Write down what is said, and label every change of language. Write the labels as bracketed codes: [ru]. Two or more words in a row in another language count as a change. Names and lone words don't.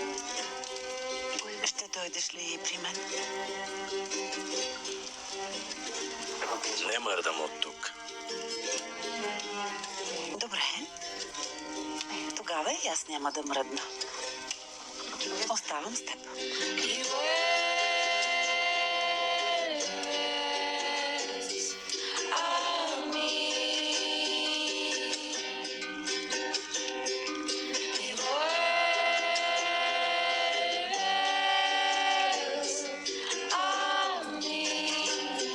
[bg] Ще дойдеш ли при мен? Не мърдам от тук. Добре. Тогава и аз няма да мръдна. Оставам с теб. [es] Y vuelves a mí. Y vuelves a mí.